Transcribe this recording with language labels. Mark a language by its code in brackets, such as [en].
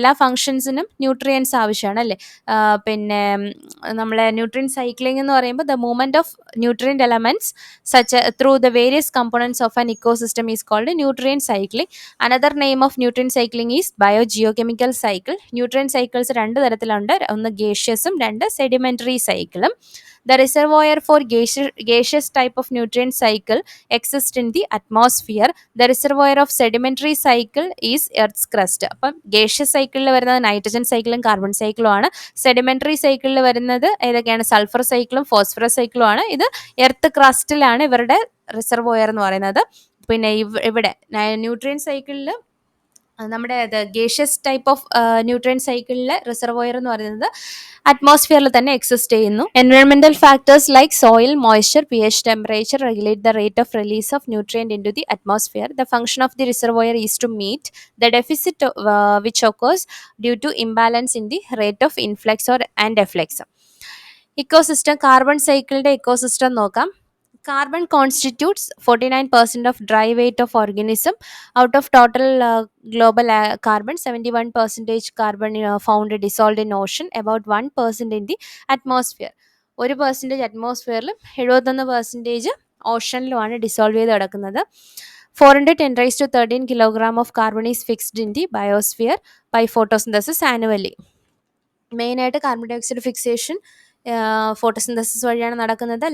[ml] എല്ലാ ഫംഗ്ഷൻസിനും ന്യൂട്രിയൻസ് ആവശ്യമാണ് അല്ലേ. പിന്നെ നമ്മളെ ന്യൂട്രിയൻ സൈക്ലിംഗ് എന്ന് പറയുമ്പോൾ [en] The movement of nutrient elements such through the various components of an ecosystem is called nutrient cycling. Another name of nutrient cycling is biogeochemical cycle. [ml] Nutrient cycles രണ്ട് തരത്തിലുണ്ട്, ഒന്ന് ഗേഷ്യസും രണ്ട് സെഡിമെന്ററി സൈക്കിളും. [en] The reservoir for gaseous type of nutrient cycle exists in the atmosphere. The reservoir of sedimentary cycle is Earth's crust. [ml] അപ്പം gaseous സൈക്കിളിൽ വരുന്നത് nitrogen സൈക്കിളും carbon സൈക്കിളും ആണ്. സെഡിമെന്ററി സൈക്കിളിൽ വരുന്നത് ഏതൊക്കെയാണ്, സൾഫർ സൈക്കിളും ഫോസ്ഫറസ് സൈക്കിളും ആണ്. ഇത് എർത്ത് ക്രസ്റ്റിലാണ് ഇവരുടെ റിസർവോയർ എന്ന് പറയുന്നത്. പിന്നെ ഇവിടെ ന്യൂട്രിയൻ സൈക്കിളിൽ നമ്മുടെ ഗേഷ്യസ് ടൈപ്പ് ഓഫ് ന്യൂട്രിയൻ സൈക്കിളിലെ റിസർവോയർ എന്ന് പറയുന്നത് അറ്റ്മോസ്ഫിയറിൽ തന്നെ എക്സിസ്റ്റ് ചെയ്യുന്നു. [en] എൻവയോൺമെന്റൽ factors like soil, moisture, P H, temperature regulate the rate of release of nutrient in to the atmosphere. The function of the reservoir is to meet the deficit which occurs due to imbalance in the rate of influx or and efflux. [ml] Ecosystem, carbon സൈക്കിളിന്റെ ecosystem നോക്കാം. [en] Carbon constitutes 49% of dry weight of organism. Out of total global carbon, 71% carbon found dissolved in ocean, about 1% in the atmosphere. [ml] 1% അറ്റ്മോസ്ഫിയറിലും 71% ഓഷനിലുമാണ് dissolve ചെയ്ത് കിടക്കുന്നത്. [en] 410 kilogram of carbon is fixed in the biosphere by photosynthesis annually. [ml] മെയിനായിട്ട് carbon dye oxide fixation photosynthesis വഴിയാണ് നടക്കുന്നത്.